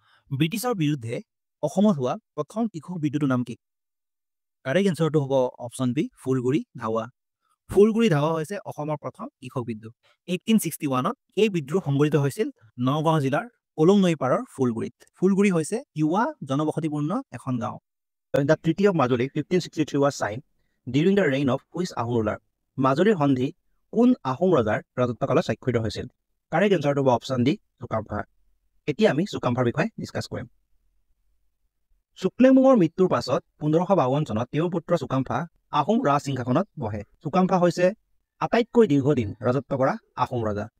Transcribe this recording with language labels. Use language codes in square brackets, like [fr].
[as] ব্ৰিটিছৰ বিৰুদ্ধে অসমত হোৱা প্ৰথম কৃষক বিদ্ৰোহটোৰ নাম কি? কাৰেক্ট এনচাৰটো হ'ব অপশ্যন বি ফুলগুৰি ধাৱা। ফুলগুৰি ধাৱা হৈছে অসমৰ প্ৰথম কৃষক বিদ্ৰোহ। 1861ত এই বিদ্ৰোহ সংঘটিত হৈছিল নগাঁও জিলাৰ কলং নৈ পাৰৰ ফুলগুৰিত। ফুলগুৰি হৈছে তিৱা জনবসতিপূৰ্ণ এখন গাঁও। [en] The Treaty of Majuli 1563 was signed during the reign of which Ahom ruler? [as] মাজুলীৰ সন্ধি কোন আহোম ৰজাৰ ৰাজত্বকালত স্বাক্ষৰিত হৈছিল? কাৰেক্ট এনচাৰটো হ'ব অপশ্যন ডি চুকাম্ফা। এতিয়া আমি চুকাম্ফাৰ বিষয়ে ডিছকাছ কৰিম। চুক্লেমুঙৰ মৃত্যুৰ পাছত 1552 চনত তেওঁৰ পুত্ৰ চুকাম্ফা আহোম ৰাজ সিংহাসনত বহে। চুকাম্ফা হৈছে আটাইতকৈ দীৰ্ঘদিন ৰাজত্ব কৰা আহোম ৰজা।